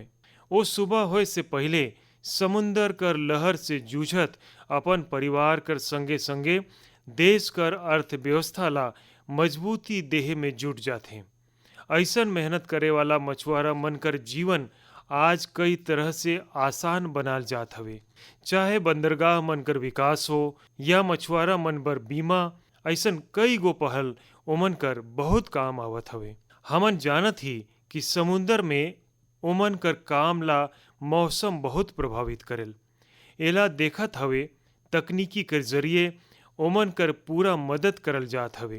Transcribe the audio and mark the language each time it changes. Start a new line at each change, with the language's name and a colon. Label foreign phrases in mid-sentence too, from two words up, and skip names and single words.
Chhattisgarhi: वो सुबह होए से पहले समुंदर कर लहर से जूझत अपन परिवार कर संगे संगे देश कर अर्थव्यवस्था ला मजबूती देहे में जुट जाथे। ऐसन मेहनत करे वाला मछुआरा मन कर जीवन आज कई तरह से आसान बनाल जात हवे। चाहे बंदरगाह मन कर विकास हो या मछुआरा मन बर बीमा, ऐसन कई गो पहल ओमन कर बहुत काम आवत हवे। हमन जानत ही कि समुंदर में ओमन कर काम ला मौसम बहुत प्रभावित करेल। एला देखत हवे तकनीकी के जरिए ओमन कर पूरा मदद करल जात हवे।